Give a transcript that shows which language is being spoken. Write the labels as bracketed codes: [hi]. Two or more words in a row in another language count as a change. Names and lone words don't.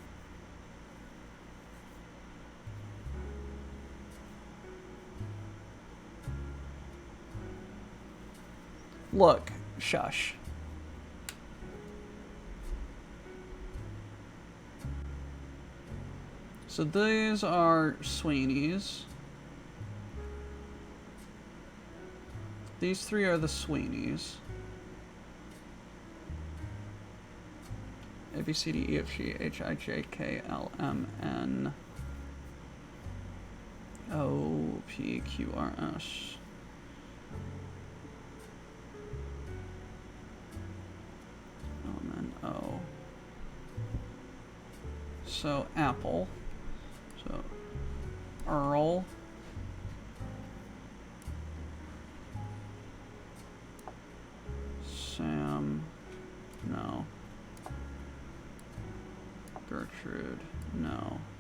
[en] Look, shush. So these are Sweeneys. These three are the Sweeneys. A, B, C, D, E, F, G, H, I, J, K, L, M, N, O, P, Q, R, S. L, M, N, O. So, Apple. So, Earl. Sam. No. Gertrude. No.